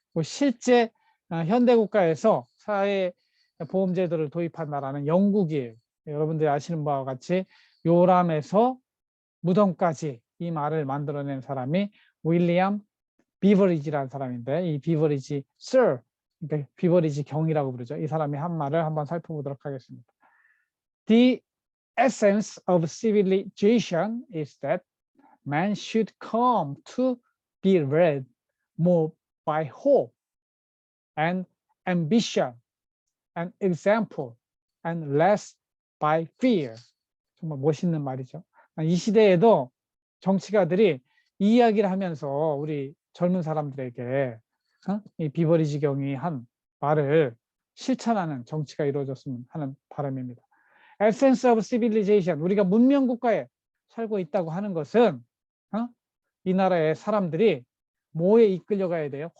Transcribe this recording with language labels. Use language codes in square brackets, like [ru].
[ko] 실제 현대국가에서 사회보험제도를 도입한 나라는 영국이에요. 여러분들이 아시는 바와 같이 요람에서 무덤까지 이 말을 만들어낸 사람이 윌리엄 비버리지라는 사람인데, 이 비버리지 Sir, 그러니까 비버리지 경이라고 부르죠. 이 사람이 한 말을 한번 살펴보도록 하겠습니다. [en] The essence of civilization is that man should come to be led more by hope and ambition and example and less by fear. [ko] 정말 멋있는 말이죠. 이 시대에도 정치가들이 이 이야기를 하면서 우리 젊은 사람들에게 이 비버리지 경이 한 말을 실천하는 정치가 이루어졌으면 하는 바람입니다. [en] Essence of civilization, [ko] 우리가 문명국가에 살고 있다고 하는 것은 이 나라의 사람들이 뭐에 이끌려가야 돼요?